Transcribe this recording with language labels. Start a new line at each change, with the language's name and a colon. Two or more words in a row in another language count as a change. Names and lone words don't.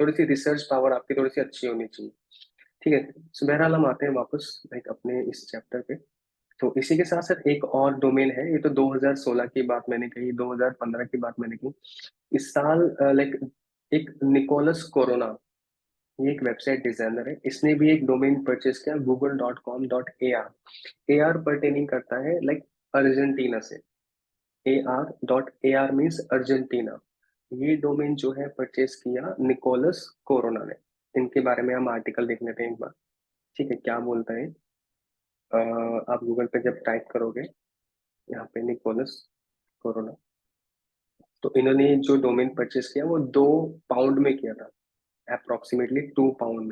Hindi: थोड़ी सी
English: research power
Hindi: आपकी थोड़ी सी अच्छी होनी चाहिए। ठीक है, सो बहरहाल हम आते हैं वापस लाइक अपने इस चैप्टर पे। तो इसी के साथ साथ एक और डोमेन है, ये तो 2016 की बात मैंने कही, 2015 की बात मैंने की। इस साल लाइक एक निकोलस कोरोना, ये एक
English: website designer
Hindi: है, इसने भी एक
English: domain purchase
Hindi: किया google.com.ar। AR परटेनिंग करता है लाइक अर्जेंटीना से। AR मीन्स अर्जेंटीना। ये डोमेन जो है परचेस किया निकोलस कोरोना ने। इनके बारे में हम आर्टिकल देख लेते हैं एक बार। ठीक है, क्या बोलता है, आप गूगल पे जब टाइप करोगे यहाँ पे निकोलस कोरोना, तो इन्होंने जो
English: domain purchase
Hindi: किया वो £2 में किया था, अप्रोक्सीमेटली £2 में।